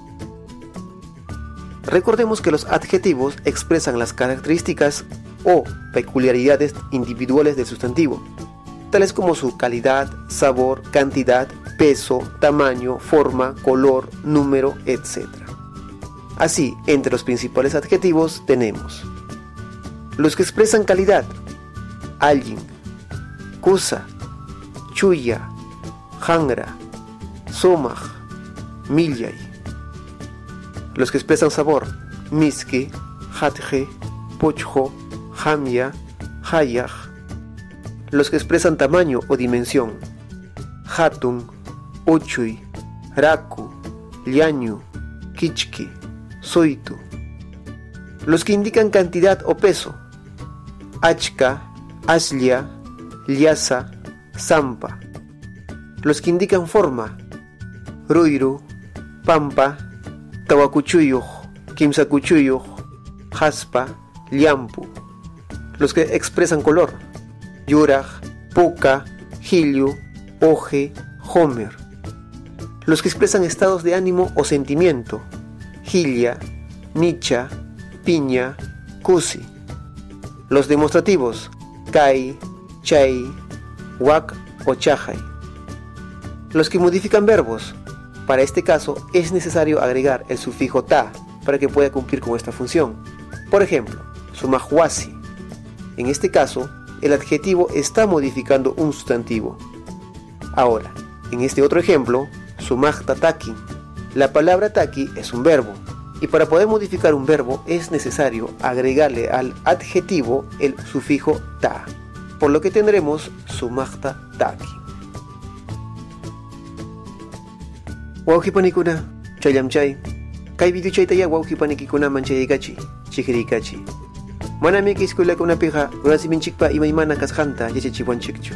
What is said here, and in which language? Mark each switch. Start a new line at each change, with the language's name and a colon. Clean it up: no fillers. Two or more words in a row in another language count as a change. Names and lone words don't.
Spanish: Recordemos que los adjetivos expresan las características o peculiaridades individuales del sustantivo, tales como su calidad, sabor, cantidad, peso, tamaño, forma, color, número, etc. Así, entre los principales adjetivos tenemos los que expresan calidad: alguien,
Quechua: kusa, chuya, jangra, somaj, millay.
Spanish: Los que expresan sabor:
Quechua: miski, hatje, pochjo, jamya, hayaj.
Spanish: Los que expresan tamaño o dimensión:
Quechua: hatun, uchuy, raku, llañu, kichki, soitu.
Spanish: Los que indican cantidad o peso:
Quechua: achka, aslia, llasa, zampa.
Spanish: Los que indican forma:
Quechua: ruiru, pampa, tawakuchuyuj, kimsakuchuyuj, jaspa, llampu.
Spanish: Los que expresan color:
Quechua: yuraj, puka, hilyu, oje, homer.
Spanish: Los que expresan estados de ánimo o sentimiento:
Quechua: hilya, micha, piña, kusi.
Spanish: Los demostrativos:
Quechua: kai, chay, wak o chajay.
Spanish: Los que modifican verbos: para este caso es necesario agregar el sufijo ta para que pueda cumplir con esta función. Por ejemplo, sumajwasi. En este caso, el adjetivo está modificando un sustantivo. Ahora, en este otro ejemplo, sumajtataki. La palabra taki es un verbo, y para poder modificar un verbo es necesario agregarle al adjetivo el sufijo ta, por lo que tendremos sumajtataki.
Quechua: Wawqipanikuna, chaylamchay. Kay video chaytaya wawqipanikikunaman chayaykachi, chikiriykachi. Manami kay escuelakunapiqa runasiminchikpa imaymana kasqanta yachachiwanchikchu.